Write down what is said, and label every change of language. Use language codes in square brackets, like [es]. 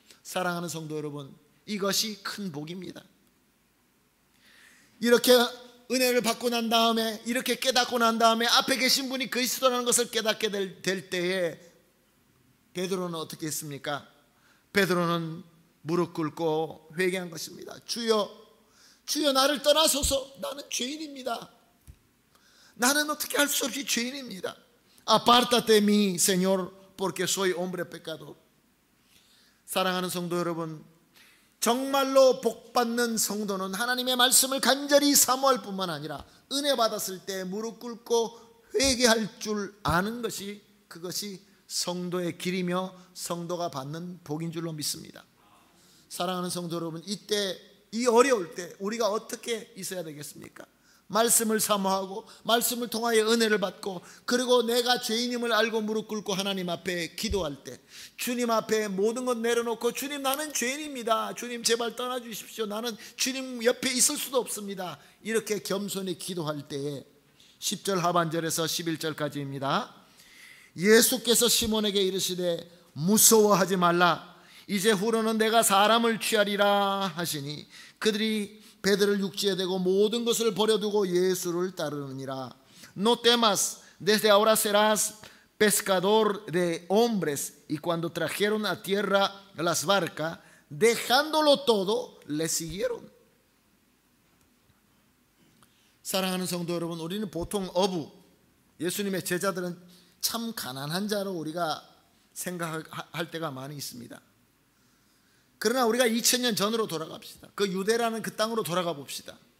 [ko] 사랑하는 성도 여러분, 이것이 큰 복입니다. 이렇게 은혜를 받고 난 다음에, 이렇게 깨닫고 난 다음에 앞에 계신 분이 그리스도라는 것을 깨닫게 될 때에 베드로는 어떻게 했습니까? 베드로는 무릎 꿇고 회개한 것입니다. 주여, 주여 나를 떠나소서, 나는 죄인입니다. 나는 어떻게 할 수 없이 죄인입니다. [es] Apártate mi Señor, porque soy hombre pecador. [ko] 사랑하는 성도 여러분, 정말로 복받는 성도는 하나님의 말씀을 간절히 사모할 뿐만 아니라 은혜 받았을 때 무릎 꿇고 회개할 줄 아는 것이, 그것이 성도의 길이며 성도가 받는 복인 줄로 믿습니다. 사랑하는 성도 여러분, 이때, 이 어려울 때 우리가 어떻게 있어야 되겠습니까? 말씀을 사모하고 말씀을 통하여 은혜를 받고, 그리고 내가 죄인임을 알고 무릎 꿇고 하나님 앞에 기도할 때, 주님 앞에 모든 것 내려놓고 주님 나는 죄인입니다, 주님 제발 떠나주십시오, 나는 주님 옆에 있을 수도 없습니다, 이렇게 겸손히 기도할 때에 10절 하반절에서 11절까지입니다. 예수께서 시몬에게 이르시되 무서워하지 말라, 이제 후로는 내가 사람을 취하리라 하시니 그들이 배들을 육지에 대고 모든 것을 버려두고 예수를 따르느니라. [es] No temas, desde ahora serás pescador de hombres. Y cuando trajeron a tierra las barcas, dejándolo todo, le siguieron. [ko] 사랑하는 성도 여러분, 우리는 보통 예수님의 제자들은 참 가난한 자로 우리가 생각할 때가 많이 있습니다. 그러나 우리가 2000년 전으로 돌아갑시다. 그 유대라는 그 땅으로 돌아가 봅시다.